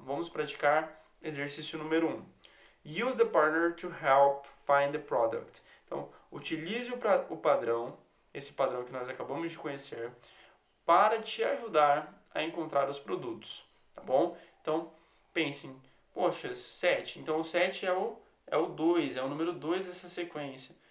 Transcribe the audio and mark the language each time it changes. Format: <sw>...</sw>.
<pt>Vamos praticar exercício número 1.</pt> <en>Use the partner to help find the product.</en> <pt>Então, utilize o padrão, esse padrão que nós acabamos de conhecer, para te ajudar a encontrar os produtos, tá bom? Então, pensem, poxa, 7. Então, o 7 é o 2, é o número 2 dessa sequência.</pt>